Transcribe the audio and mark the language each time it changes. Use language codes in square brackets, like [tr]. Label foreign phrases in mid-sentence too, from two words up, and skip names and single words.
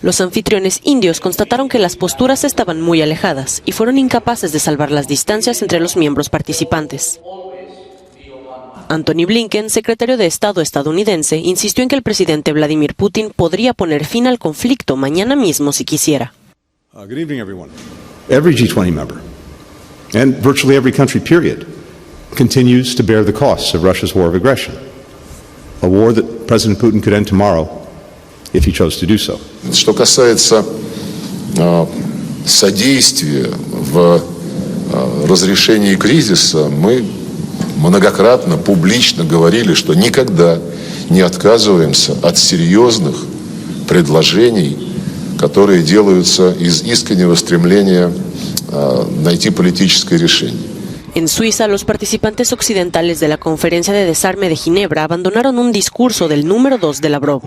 [es] Los anfitriones indios constataron que las posturas estaban muy alejadas y fueron incapaces de salvar las distancias entre los miembros participantes. Anthony Blinken, secretario de Estado estadounidense, insistió en que el presidente Vladimir Putin podría poner fin al conflicto mañana mismo si quisiera. [en] Good evening, everyone. Every G20 member, and virtually every country, period, continues to bear the costs of Russia's war of aggression. A war that President Putin could end tomorrow if he chose to do so. [ru] Что касается содействия в разрешении кризиса, мы многократно публично говорили, что никогда не отказываемся от серьезных предложений, которые делаются из искреннего стремления найти политическое решение. [es] En Suiza, los participantes occidentales de la Conferencia de Desarme de Ginebra abandonaron un discurso del número 2 de Lavrov.